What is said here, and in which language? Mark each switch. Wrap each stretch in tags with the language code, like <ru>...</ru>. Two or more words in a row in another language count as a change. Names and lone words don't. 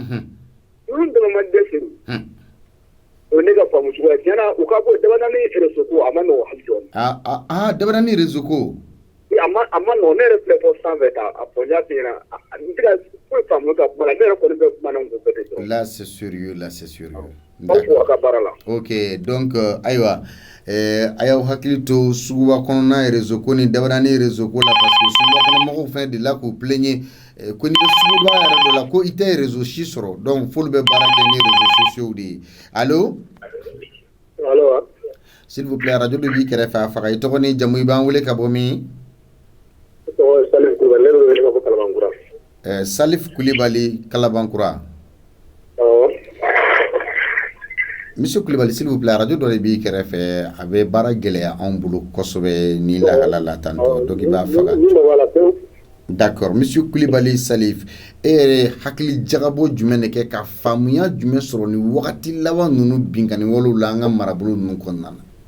<bm>Ninnu dɛmɛ man di Seydou. O ne ka faamu cogoya tiɲɛna u ka bɔ Dabanani réseau ko a ma nɔgɔn hali dɔɔni. Dabanani réseau ko. A ma nɔgɔn ne yɛrɛ filɛ fɔ sanfɛ a fɔ n y'a f'i ɲɛna n tɛ ka foyi faamu ka kuma la ne yɛrɛ kɔni bɛ kuma na n kun fɛ de dɔrɔn.</bm> <fr>Là c'est sérieux.</fr> <bm>Aw fo a ka baara la.</bm> <fr>Ok donc</fr> <bm>ayiwa a y'aw hakili to suguba kɔnɔna réseau ko ni Dabanani réseau ko la</bm> <fr>parce que</fr> <bm>suguba kɔnɔ mɔgɔw fɛnɛ de la k'u plaigner ko ni bɛ suguba yɛrɛ dɔ la ko i tɛ réseau si sɔrɔ donc f'olu bɛ baara kɛ ni</bm> <fr>réseaux sociaux</fr> <bm>de ye. Allo.</bm> <fr>S'il vous plaît</fr> <bm>radio dɔ b'i kɛrɛfɛ a faga i tɔgɔ ni jamu i b'an wele ka bɔ min. Salif Kulibali Kalabankura. Monsieur Kulibali</bm> <fr>s'il vous plaît</fr> <bm>radio dɔ de b'i kɛrɛfɛ a bɛ baara gɛlɛya anw bolo kosɛbɛ ni lahala la tan tɔ donc i b'a faga. D'accord Monsieur Kulibali Salif e yɛrɛ hakili jagabɔ jumɛn de kɛ ka faamuya jumɛn sɔrɔ ni wagati laban ninnu binkani walew la an ka marabolo ninnu kɔnɔna na.</bm>